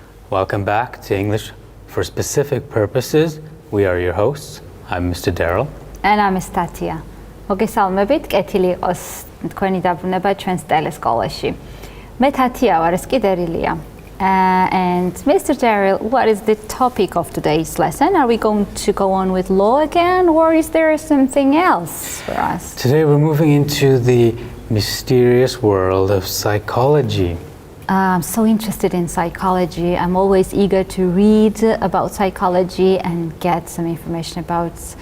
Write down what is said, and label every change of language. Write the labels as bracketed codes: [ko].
[en] Welcome back to English for Specific Purposes. We are your hosts. I'm Mr. Daryl. And I'm Statia. [ka] მოგესალმებით, კეთილი იყოს თქვენი დაბრუნება ჩვენს ტელესკოლაში. მე თათია ვარ, ეს კი დერილია. [en] And Mr. Daryl, what is the topic of today's lesson? Are we going to go on with law again, or is there something else for us? Today we're moving into the mysterious world of psychology. I'm so interested in psychology. I'm always eager to read about psychology and get some information about